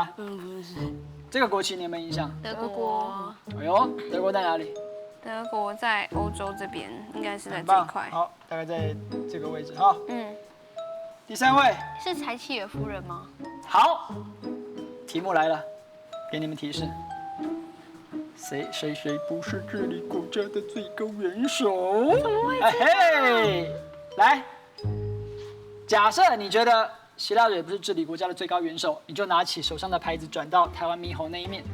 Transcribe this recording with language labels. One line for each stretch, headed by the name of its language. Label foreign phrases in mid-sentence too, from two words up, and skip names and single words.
Chinese: 不認識。這個國旗你有沒有印象？德國。哎呦，德國在哪裡？德國在歐洲這邊，應該是在這一塊。好，大概在這個位置哈。第3位是柴契爾夫人嗎？好，題目來了，給你們提示。誰不是治理國家的最高元首？哎嘿，來，假設你覺得希拉蕊不是治理國家的最高元首，你就拿起手上的牌子轉到台灣獼猴那一面。